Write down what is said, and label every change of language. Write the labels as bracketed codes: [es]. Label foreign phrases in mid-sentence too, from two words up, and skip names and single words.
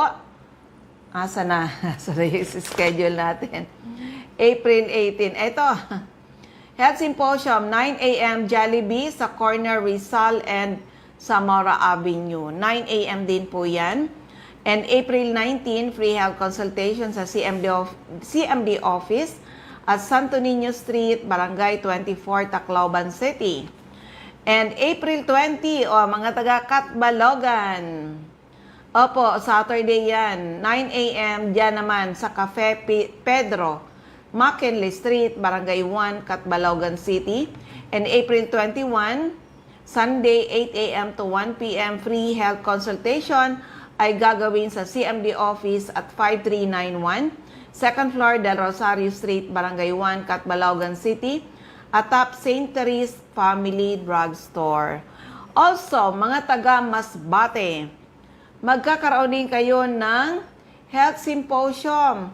[ceb] Asa na? Asa na [tl] yung schedule natin? April 18. Ito. Health Symposium, 9 a.m. Jollibee sa corner Rizal and Zamora Avenue. 9 a.m. din po yan. And April 19, [en] free health consultation [tl] sa CMD office at Santo Niño Street, Barangay 24, Tacloban City. And April 20, mga taga-Catbalogan. Opo, Saturday yan. 9 a.m. dyan naman sa Cafe Pedro, McKinley Street, Barangay 1, Catbalogan City. [en] And April 21, Sunday, 8 a.m. to 1 p.m. free health consultation [tl] ay gagawin sa CMD office at 5391, [en] second floor Del Rosario Street, Barangay 1, Catbalogan City, atop St. Therese Family Drugstore. Also, [tl] mga taga Masbate, magkakaroon din kayo ng Health Symposium.